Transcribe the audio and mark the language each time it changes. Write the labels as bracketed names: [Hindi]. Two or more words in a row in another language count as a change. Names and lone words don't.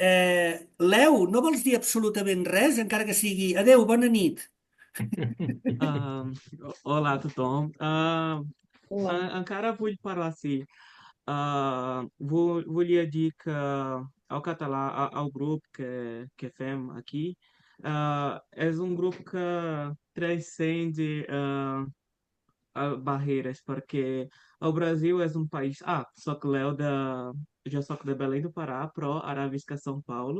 [Catalan] Leo, no vols dir absolutament res, encara que sigui adeu, bona nit? Olá a tothom. Encara vull parlar assim. Volia dir que ao català, [Portuguese] ao grupo [Catalan] que fem aqui, [Portuguese] é um grupo que transcende barreiras, porque o Brasil é um país. Só que Léo já sou de Belém do Pará, pro Aravisca São Paulo.